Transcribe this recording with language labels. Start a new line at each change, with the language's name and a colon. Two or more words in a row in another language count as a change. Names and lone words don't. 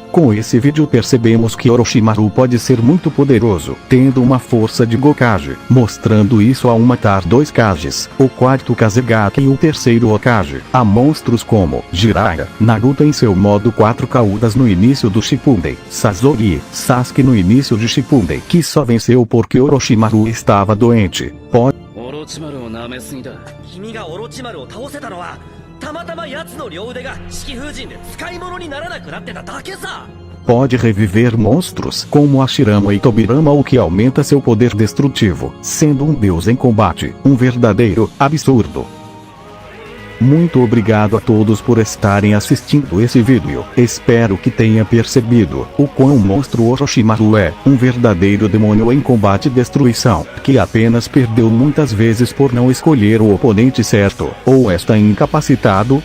Portuguese: Com esse vídeo percebemos que Orochimaru pode ser muito poderoso, tendo uma força de Gokage, mostrando isso ao matar 2 Kages, o 4º Kazegaki e o 3º Hokage, a monstros como Jiraiya, Naruto em seu modo 4 Kaudas no início do Shippuden, Sasori, Sasuke no início de Shippuden, que só venceu porque Orochimaru estava doente. Pode
Japanese: 君がオロチマルを倒せたのはたまたま奴の両腕が式風神で使い物にならなくなってただけさ。
Portuguese: Pode reviver monstros como Hashirama e Tobirama, o que aumenta seu poder destrutivo, sendo um deus em combate, um verdadeiro absurdo. Muito obrigado a todos por estarem assistindo esse vídeo. Espero que tenha percebido o quão monstro Orochimaru é, um verdadeiro demônio em combate e destruição, que apenas perdeu muitas vezes por não escolher o oponente certo, ou está incapacitado.